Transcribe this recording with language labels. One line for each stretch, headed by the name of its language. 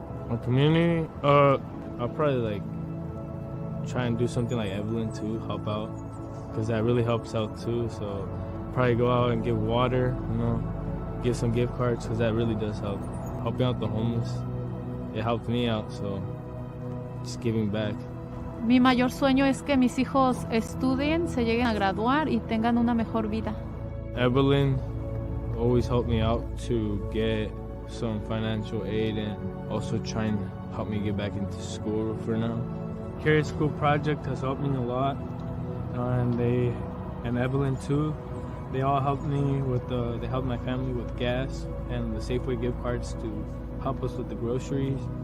English: Our community, I'll probably like try and do something like Evelyn too, help out, because that really helps out too. So probably go out and give water, give some gift cards, because that really does help. Helping out the homeless, it helped me out, so just giving back.
Spanish: Mi mayor sueño es que mis hijos estudien, se lleguen a graduar y tengan una mejor vida.
English: Evelyn always helped me out to get some financial aid and also try and help me get back into school for now. Carrot School Project has helped me a lot, and Evelyn too. They all helped me they helped my family with gas and the Safeway gift cards to help us with the groceries.